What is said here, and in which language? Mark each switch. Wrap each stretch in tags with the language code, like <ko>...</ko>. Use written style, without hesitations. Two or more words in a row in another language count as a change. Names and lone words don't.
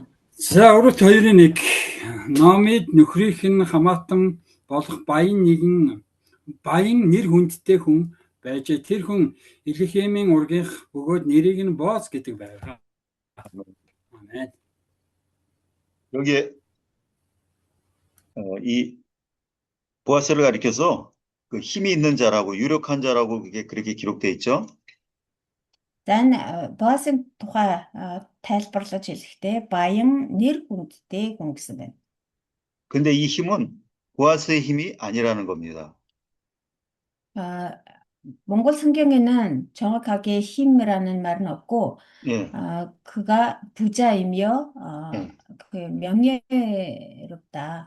<mn>За Рут 2:1 Номид нөхрийнх нь хамаатан болох баян нэр хүндтэй хүн байжээ. Тэр хүн Элихемийн ургийнх бөгөөд нэрийг нь Боаз гэдэг байлаа.</mn> <ko>아멘. 여기에 이 보아스를 가리켜서 그 힘이 있는 자라고 유력한 자라고 그렇게 기록되어 있죠.</ko> <mn>Тань Боасын тухай тайлбарлаж хэлэхдээ баян нэр хүндтэй хүн гэсэн байна.</mn> <ko>근데 이 힘은 보아스의 힘이 아니라는 겁니다. Монгол 성경에는 정확하게 힘이라는 말은 없고, 예. 그가 부자이며 그 명예롭다.</ko>